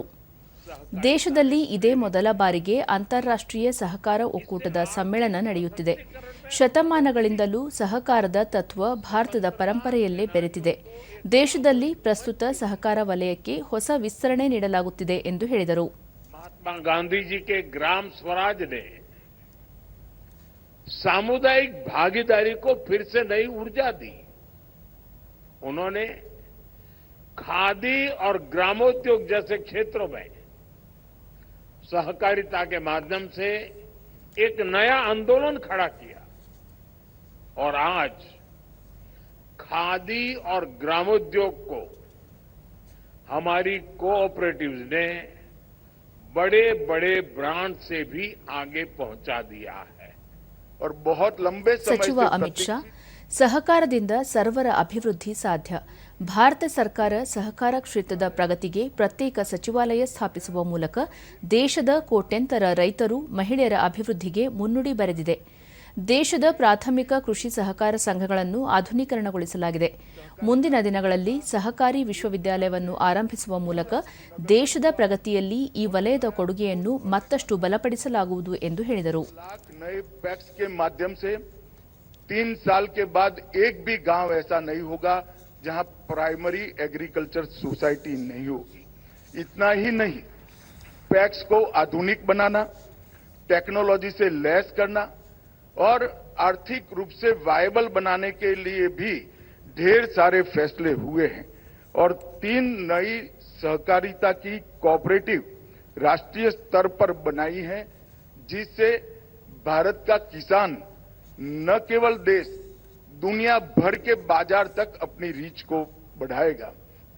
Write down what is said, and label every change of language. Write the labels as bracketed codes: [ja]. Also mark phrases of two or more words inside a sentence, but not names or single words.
[kn] ದೇಶದಲ್ಲಿ ಇದೇ ಮೊದಲ ಬಾರಿಗೆ ಅಂತಾರಾಷ್ಟ್ರೀಯ ಸಹಕಾರ ಒಕ್ಕೂಟದ ಸಮ್ಮೇಳನ ನಡೆಯುತ್ತಿದೆ. ಶತಮಾನಗಳಿಂದಲೂ ಸಹಕಾರದ ತತ್ವ ಭಾರತದ ಪರಂಪರೆಯಲ್ಲೇ ಬೆರೆತಿದೆ. ದೇಶದಲ್ಲಿ ಪ್ರಸ್ತುತ ಸಹಕಾರ ವಲಯಕ್ಕೆ ಹೊಸ ವಿಸ್ತರಣೆ ನೀಡಲಾಗುತ್ತಿದೆ ಎಂದು ಹೇಳಿದರು. [hi] ಮಹಾತ್ಮ ಗಾಂಧೀಜಿ के ग्राम स्वराज ने सामुदायिक भागीदारी को फिर से नई ऊर्जा दी. उन्होंने खादी और ग्रामोद्योग जैसे क्षेत्रों में सहकारिता के माध्यम से एक नया आंदोलन खड़ा किया और आज खादी और ग्रामोद्योग को हमारी कोऑपरेटिव्स ने बड़े बड़े ब्रांड से भी आगे पहुंचा दिया है और बहुत लंबे समय [kn] ಸಚಿವ ಅಮಿತ್ ಶಾ, ಸಹಕಾರದಿಂದ ಸರ್ವರ ಅಭಿವೃದ್ಧಿ ಸಾಧ್ಯ. ಭಾರತ ಸರ್ಕಾರ ಸಹಕಾರ ಕ್ಷೇತ್ರದ ಪ್ರಗತಿಗೆ ಪ್ರತ್ಯೇಕ ಸಚಿವಾಲಯ ಸ್ಥಾಪಿಸುವ ಮೂಲಕ ದೇಶದ ಕೋಟ್ಯಂತರ ರೈತರು, ಮಹಿಳೆಯರ ಅಭಿವೃದ್ಧಿಗೆ ಮುನ್ನುಡಿ ಬರೆದಿದೆ. ದೇಶದ ಪ್ರಾಥಮಿಕ ಕೃಷಿ ಸಹಕಾರ ಸಂಘಗಳನ್ನು ಆಧುನೀಕರಣಗೊಳಿಸಲಾಗಿದೆ. ಮುಂದಿನ ದಿನಗಳಲ್ಲಿ ಸಹಕಾರಿ ವಿಶ್ವವಿದ್ಯಾಲಯವನ್ನು ಆರಂಭಿಸುವ ಮೂಲಕ ದೇಶದ ಪ್ರಗತಿಯಲ್ಲಿ ಈ ವಲಯದ ಕೊಡುಗೆಯನ್ನು ಮತ್ತಷ್ಟು ಬಲಪಡಿಸಲಾಗುವುದು ಎಂದು ಹೇಳಿದರು. [hi] 3 साल के बाद एक भी गांव ऐसा नहीं होगा जहां [en] primary agriculture society [hi] नहीं होगी. इतना ही नहीं, पैक्स को आधुनिक बनाना, टेक्नोलॉजी से लैस करना और आर्थिक रूप से वायबल बनाने के लिए भी ढेर सारे फैसले हुए हैं और 3 नई सहकारिता की कोऑपरेटिव राष्ट्रीय स्तर पर बनाई है, जिससे भारत का किसान न केवल देश, दुनिया भर के बाजार तक अपनी रीच को बढ़ाएगा.